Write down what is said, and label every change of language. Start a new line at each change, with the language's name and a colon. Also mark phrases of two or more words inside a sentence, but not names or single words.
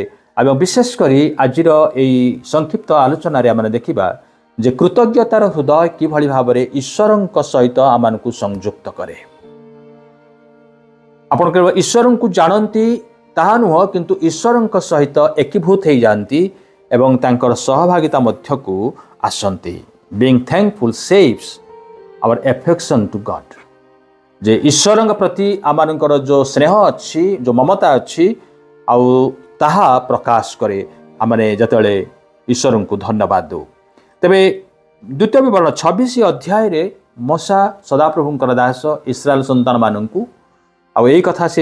Odia: ଏବଂ ବିଶେଷ କରି ଆଜିର ଏହି ସଂକ୍ଷିପ୍ତ ଆଲୋଚନାରେ ଆମେ ଦେଖିବା ଯେ କୃତଜ୍ଞତାର ହୃଦୟ କିଭଳି ଭାବରେ ଈଶ୍ୱରଙ୍କ ସହିତ ଆମମାନଙ୍କୁ ସଂଯୁକ୍ତ କରେ। ଆପଣ କେବଳ ଈଶ୍ୱରଙ୍କୁ ଜାଣନ୍ତି ତାହା ନୁହଁ, କିନ୍ତୁ ଈଶ୍ୱରଙ୍କ ସହିତ ଏକୀଭୂତ ହେଇଯାଆନ୍ତି ଏବଂ ତାଙ୍କର ସହଭାଗିତା ମଧ୍ୟକୁ ଆସନ୍ତି।
English: Being thankful saves our affection to God।
Odia: ଯେ ଈଶ୍ୱରଙ୍କ ପ୍ରତି ଆମମାନଙ୍କର ଯେଉଁ ସ୍ନେହ ଅଛି, ଯେଉଁ ମମତା ଅଛି ଆଉ ତାହା ପ୍ରକାଶ କରେ ଆମେ ଯେତେବେଳେ ଈଶ୍ୱରଙ୍କୁ ଧନ୍ୟବାଦ ଦେଉ। ତେବେ ଦ୍ୱିତୀୟ ବିବରଣ 26 ଅଧ୍ୟାୟରେ ମୋଶା ସଦାପ୍ରଭୁଙ୍କର ଦାସ ଇସ୍ରାଏଲ ସନ୍ତାନମାନଙ୍କୁ ଆଉ ଏଇ କଥା ସେ